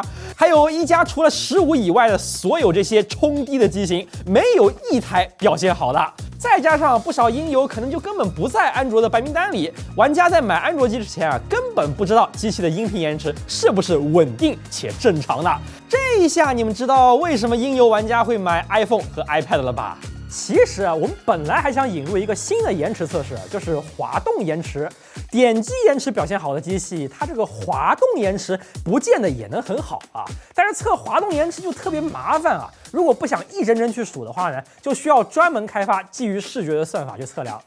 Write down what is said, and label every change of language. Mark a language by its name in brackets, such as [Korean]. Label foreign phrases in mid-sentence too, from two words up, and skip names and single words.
[Chinese] 還有一加除了15以外的所有這些衝低的機型，沒有一台表現好的。再加上不少音游可能就根本不在安卓的白名单裡，玩家在买安卓机之前啊，根本不知道机器的音频延迟是不是稳定且正常的。这一下你们知道为什么音游玩家会买 iPhone 和 iPad 了吧？其實啊，我們本來還想引入一個新的延遲測試，就是滑動延遲。點擊延遲表現好的機器，它這個滑動延遲不見得也能很好啊。但是測滑動延遲就特別麻煩啊。如果不想一幀幀去數的話呢，就需要專門開發基於視覺的算法去測量。